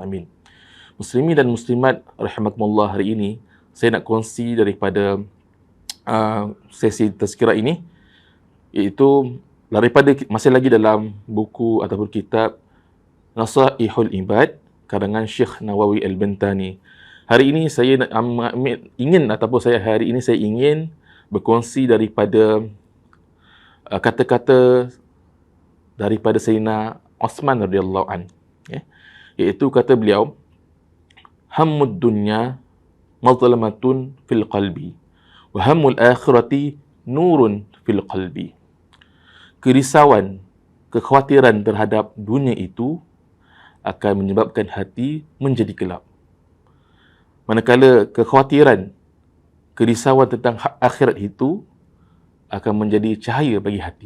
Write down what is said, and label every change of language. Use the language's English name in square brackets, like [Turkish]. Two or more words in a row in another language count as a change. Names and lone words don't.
[Malay] Amin. Muslimin dan muslimat rahimakumullah, hari ini saya nak kongsi daripada sesi tazkirah ini, iaitu daripada masih lagi dalam buku ataupun kitab Nasaihul Ibad karangan Syekh Nawawi Al-Bantani. Hari ini saya ingin berkongsi daripada kata-kata daripada Sayyidina Osman [Arabic] رضي الله عن, [Malay] iaitu kata beliau, [Arabic] همّ الدنيا ظلمة في القلب وهمّ الآخرة نور في القلب. [Malay] Kerisauan, kekhawatiran terhadap dunia itu akan menyebabkan hati menjadi gelap. Manakala kekhawatiran, kerisauan tentang akhirat itu akan menjadi cahaya bagi hati.